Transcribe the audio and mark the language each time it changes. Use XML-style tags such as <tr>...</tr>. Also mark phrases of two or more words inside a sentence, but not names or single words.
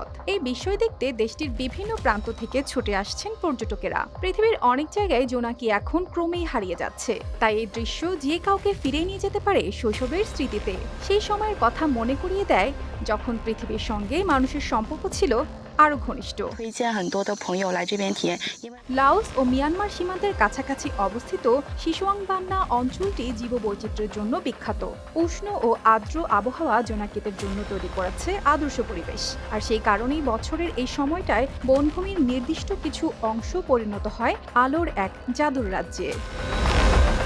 <bn>এই বিষয় দেখতে দেশটির বিভিন্ন প্রান্ত থেকে ছুটে আসছেন পর্যটকেরা। পৃথিবীর অনেক জায়গায় জোনাকি এখন ক্রমেই হারিয়ে যাচ্ছে, তাই এই দৃশ্য যে কাউকে ফিরিয়ে নিয়ে যেতে পারে শৈশবের স্মৃতিতে। সেই সময়ের কথা মনে করিয়ে দেয় যখন পৃথিবীর সঙ্গে মানুষের সম্পর্ক ছিল আরো ঘনিষ্ঠ।</bn> <zh>推荐很多的朋友来这边体验，因为</zh> <bn>লাওস ও মিয়ানমার সীমান্তের কাছাকাছি অবস্থিত শিশুয়াংবান্না অঞ্চলটি জীববৈচিত্র্যের জন্য বিখ্যাত। উষ্ণ ও আর্দ্র আবহাওয়া জোনাকিদের জন্য তৈরি করেছে আদর্শ পরিবেশ। আর সেই কারণেই বছরের এই সময়টায় বনভূমির নির্দিষ্ট কিছু অংশ পরিণত হয় আলোর এক জাদুর রাজ্যে।</bn>